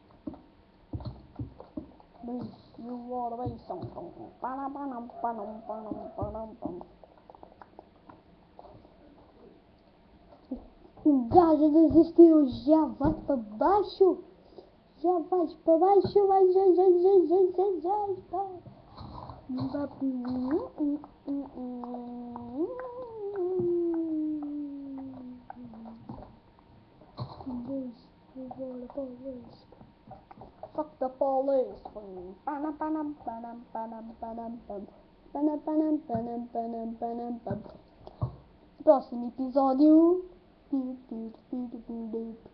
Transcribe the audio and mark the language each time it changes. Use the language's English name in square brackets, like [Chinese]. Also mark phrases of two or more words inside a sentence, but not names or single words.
[Portuguese] E o ouro são panam, panam, panam, panam, panam, panam. O gajo desistiu, já vai para baixo. Já vai para baixo, vai, já. [English] Fuck the police. Panam, panam, panam, panam, panam, pam. Panam, panam, panam, panam, panam, pam. [Portuguese] Próximo episódio.